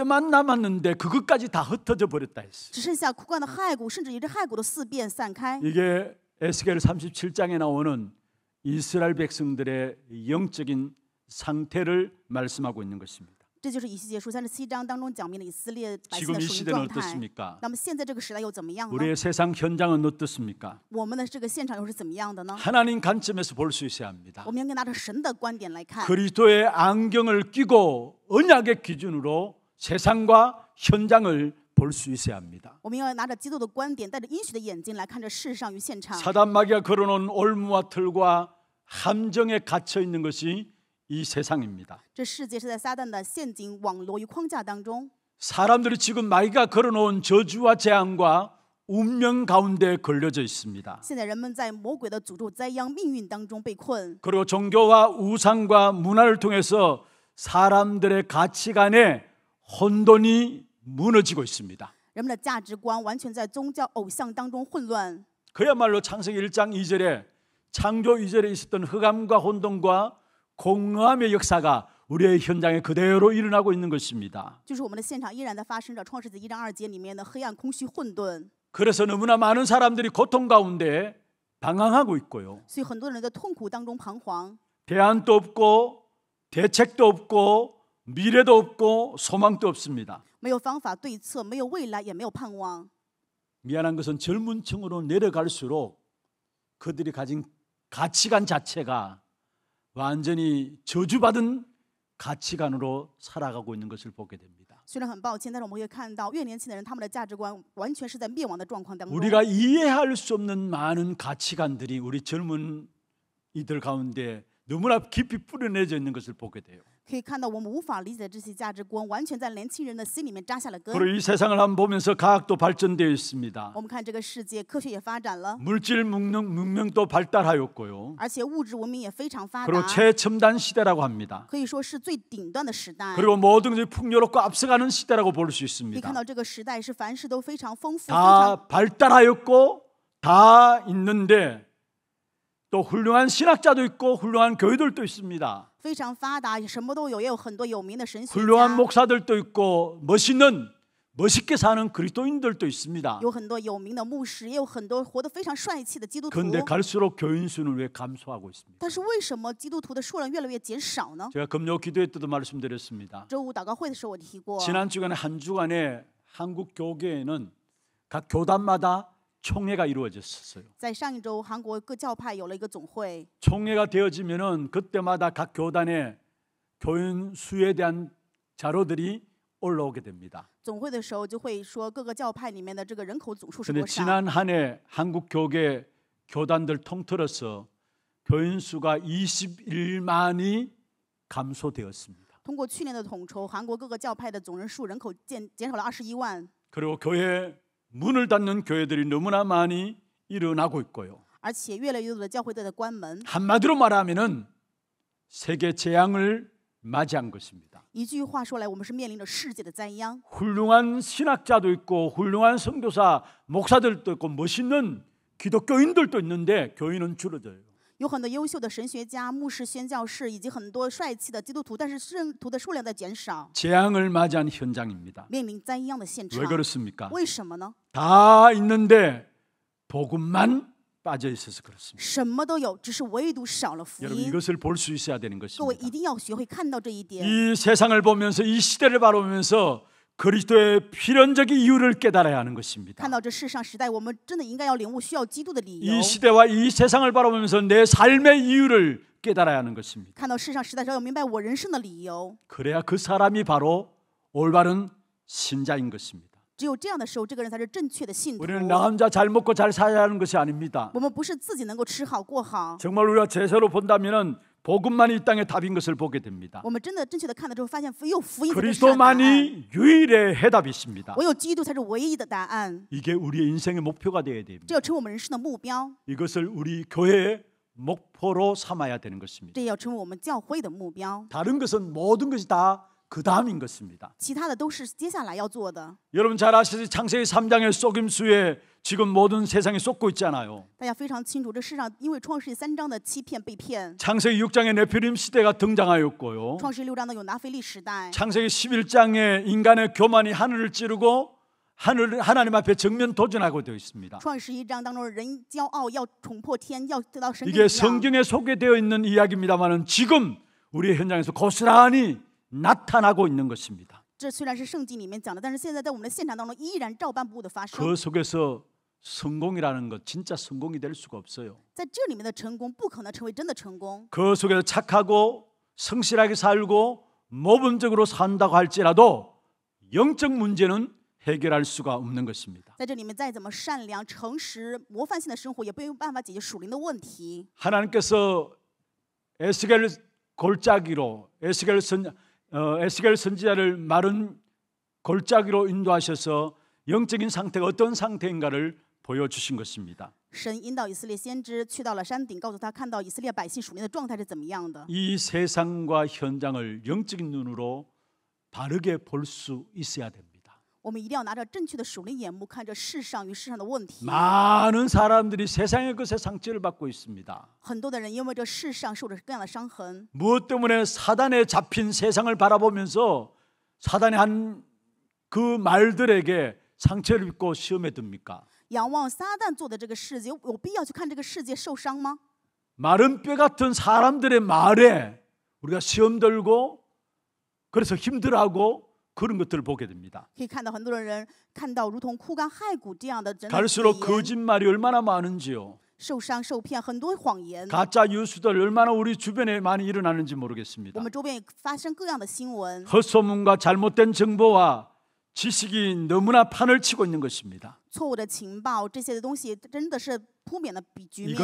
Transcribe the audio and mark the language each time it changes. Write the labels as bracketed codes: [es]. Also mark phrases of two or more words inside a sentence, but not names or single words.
[ko] 뼈만 남았는데 그것까지 다 흩어져 버렸다 했어요. [zh] 只剩下枯干的骸骨，甚至于这骸骨都四遍散开。 [ko] 이게 에스겔 37장에 나오는 이스라엘 백성들의 영적인 상태를 말씀하고 있는 것입니다. [zh] 这就是以西结书37章当中讲明了以色列百姓 [ko] 지금 [zh] 的 [ko] 이 [zh] 属灵 [ko] 시대는 [zh] 状态。 [ko] 어떻습니까? [zh] 那么现在这个时代又怎么样呢？ [ko] 우리의 세상 현장은 어떻습니까? [zh] 我们的这个现场又是怎么样的呢？ [ko] 하나님 관점에서 볼 수 있어야 합니다. [zh] 我们应该拿着神的观点来看， [ko] 그리스도의 안경을 끼고 언약의 기준으로 세상과 현장을 볼 수 있어야 합니다. [zh] 我们要拿着基督的观点，带着应许的眼睛来看这世上与现场。 [ko] 사단 마귀가 걸어놓은 올무와 틀과 함정에 갇혀 있는 것이 이 세상입니다. [zh] 这世界是在撒旦的陷阱、网罗与框架当中。 [ko] 사람들이 지금 마귀가 걸어놓은 저주와 재앙과 운명 가운데 걸려져 있습니다. [zh] 现在人们在魔鬼的诅咒、灾殃、命运当中被困， [ko] 그리고 종교와 우상과 문화를 통해서 사람들의 가치관에 혼돈이 무너지고 있습니다. [zh] 人们的价值观完全在宗教偶像当中混乱。 [ko] 그야말로 창세기 1장 2절에 창조 2절에 있었던 흑암과 혼돈과 공허함의 역사가 우리의 현장에 그대로 일어나고 있는 것입니다. [zh] 就是我们的现场依然在发生着创世纪1章2节里面的黑暗、空虚、混沌。 [ko] 그래서 너무나 많은 사람들이 고통 가운데 방황하고 있고요. [zh] 所以很多人在痛苦当中彷徨， [ko] 대안도 없고 대책도 없고 미래도 없고 소망도 없습니다. [zh] 没有方法对策，没有未来，也没有盼望。 [ko] 미안한 것은 젊은 층으로 내려갈수록 그들이 가진 가치관 자체가 완전히 저주받은 가치관으로 살아가고 있는 것을 보게 됩니다. [zh] 虽然很抱歉，但是我们会看到越年轻的人，他们的价值观完全是在灭亡的状况当中。 [ko] 우리가 이해할 수 없는 많은 가치관들이 우리 젊은 이들 가운데 너무나 깊이 뿌려내져 있는 것을 보게 돼요. [zh] 可以看到我们无法理解的这些价值观，完全在年轻人的心里面扎下了根。 [ko] 그리고 이 세상을 한번 보면서 과학도 발전되어 있습니다. [zh] 我们看这个世界，科学也发展了， [ko] 물질 문명도 발달하였고요. [zh] 而且物质文明也非常发 [ko] 그리고 [zh] 达， [ko] 최첨단 시대라고 합니다. [zh] 可以说是最顶端的时代。 [ko] 그리고 모든 것이 풍요롭고 앞서가는 시대라고 볼 수 [zh] 可以 [ko] 있습니다. [zh] 看到这个时代是凡事都非常丰富，非 [ko] 다 [zh] 常 [ko] 발달하였고 다 있는데 또 훌륭한 신학자도 있고 훌륭한 교회들도 있습니다. [zh] 非常发达，什么都有，也有很多有名的神学 [ko] 훌륭한 [zh] 家， [ko] 목사들도 있고 멋있게 사는 그리스도인들도 있습니다. [zh] 有很多有名的牧师，也有很多活得非常帅气的基督徒。 [ko] 그런데 갈수록 교인 수는 왜 감소하고 있습니까? [zh] 但是为什么基督徒的数量越来越减少呢？ [ko] 제가 금요 기도회 때도 말씀드렸습니다. [zh] 周五祷告会的时候我提过， [ko] 지난 주간에 한 주간에 한국 교계에는 각 교단마다 총회가 이루어졌었어요. [zh] 在上一周，韩国各教派有了一个总会， [ko] 총회가 되어지면은 그때마다 각 교단의 교인 수에 대한 자료들이 올라오게 됩니다. [zh] 总会的时候就会说各个教派里面的这个人口总数是 [ko] 그런데 [zh] 多少。 [ko] 지난 한 해 한국 교계 교단들 통틀어서 교인 수가 21만이 감소되었습니다. [zh] 通过去年的统筹，韩国各个教派的总人数人口减少了21万， [ko] 그리고 교회 문을 닫는 교회들이 너무나 많이 일어나고 있고요. [zh] 而且越来越多的教会都在关门。 [ko] 한마디로 말하면은 세계 재앙을 맞이한 것입니다. [zh] 一句话说来，我们是面临着世界的灾殃。 [ko] 훌륭한 신학자도 있고 훌륭한 선교사, 목사들도 있고 멋있는 기독교인들도 있는데 교인은 줄어져요. [zh] 有很多优秀的神学家、牧师、宣教士，以及很多帅气的基督徒，但是圣徒的数量在减少， [ko] 재앙을 맞이한 현장입니다. [zh] 面临灾殃的现场 [ko] 왜 。 그렇습니까? [zh] 为什么呢？ [ko] 다 있는데 복음만 빠져 있어서 그렇습니다. [zh] 什么都有，只是唯独少了福 [ko] 여러분 [zh] 音。 [ko] 이것을 볼 수 있어야 되는 [zh] 各位 [ko] 것입니다. [zh] 一定要学会看到这一点。 [ko] 이 세상을 보면서 이 시대를 바라보면서 그리스도의 필연적 이유를 깨달아야 하는 것입니다. [zh] 看到这世上时代，我们真的应该要领悟需要基督的理由。 [ko] 이 시대와 이 세상을 바라보면서 내 삶의 이유를 깨달아야 하는 것입니다. [zh] 看到世上时代时候，要明白我人生的理由。 [ko] 그래야 그 사람이 바로 올바른 신자인 것입니다. [zh] 只有这样的时候，这个人才是正确的信徒。 [ko] 우리는 나 혼자 잘 먹고 잘 살아야 하는 것이 아닙니다. [zh] 我们不是自己能够吃好过好， [ko] 정말 우리가 제대로 본다면은 복음만이 이 땅의 답인 것을 보게 됩니다. [zh] 我们真的正确的看了之后，发现有福音才是答案。 [ko] 그리스도만이 유일의 해답이십니다. [zh] 唯有基督才是唯一的答案， [ko] 이게 우리의 인생의 목표가 되어야 됩니다. [zh] 这要成为我们人生的目标， [ko] 이것을 우리 교회의 목표로 삼아야 되는 것입니다. [zh] 这也要成为我们教会的目标。 [ko] 다른 것은 모든 것이 다 그 다음인 것입니다. [zh] 其他的都是接下来要做的。 [ko] 여러분 잘 아시듯이 창세기 3장의 속임수에 지금 모든 세상이 쏟고 있잖아요. [zh] 大家非常清楚，这世上因为创世纪3章的欺骗被骗， [ko] 창세기 6장에 네피림 시대가 등장하였고요. [zh] 创世纪6章呢有拿腓力时代， [ko] 창세기 11장에 인간의 교만이 하늘을 찌르고 하나님 앞에 정면 도전하고 되어 있습니다. [zh] 创世1章当中人骄傲要冲破天，要得到神的 [ko] 이게 [zh] 力量。 [ko] 성경에 소개되어 있는 이야기입니다만 지금 우리의 현장에서 고스란히 나타나고 있는 것입니다. [zh] 这虽然是圣经里面讲的，但是现在在我们的现场当中依然照办不误的发生。 [ko] 그 속에서 성공이라는 것 진짜 성공이 될 수가 없어요. [zh] 在这里面的成功不可能成为真的成功。 [ko] 그 속에서 착하고 성실하게 살고 모범적으로 산다고 할지라도 영적 문제는 해결할 수가 없는 것입니다. [zh] 在这里面再怎么善良、诚实、模范性的生活，也没有办法解决属灵的问题。 [ko] 하나님께서 에스겔 골짜기로 에스겔 선지자를 마른 골짜기로 인도하셔서 영적인 상태가 어떤 상태인가를 보여주신 것입니다. [zh] 神引导以色列先知去到了山顶，告诉他看到以色列百姓属灵的状态是怎么样的。 [ko] 이 세상과 현장을 영적인 눈으로 바르게 볼 수 있어야 됩니다. [zh] 我们一定要拿着正确的属灵眼目看着世上与世上的问题。 [ko] 많은 사람들이 세상의 것에 상처를 받고 있습니다. [zh] 很多的人因为这世上受着各样的伤痕， [ko] 무엇 때문에 사단에 잡힌 세상을 바라보면서 사단이 한 그 말들에게 상처를 입고 시험에 듭니까? [zh] 仰望撒旦做的这个世界，有必要去看这个世界受伤吗？ [ko] 마른 뼈 같은 사람들의 말에 우리가 시험 들고 그래서 힘들어하고 그런 것들을 보게 됩니다. [zh] 可以看到很多的人看到如同枯干骸骨这样的人的 [ko] 갈수록 [zh] 语言 [ko] 거짓말이 얼마나 많은지요. [zh] 受伤受骗，很多谎言。 [ko] 가짜 뉴스들 얼마나 우리 주변에 많이 일어나는지 [zh] 我 [ko] 모르겠습니다. [zh] 们周边也发生各样的新闻， [ko] 헛소문과 잘못된 정보와 지식이 너무나 판을 치고 있는 것입니다. [zh] 错误的情报这些的东西真的是扑面的比局面。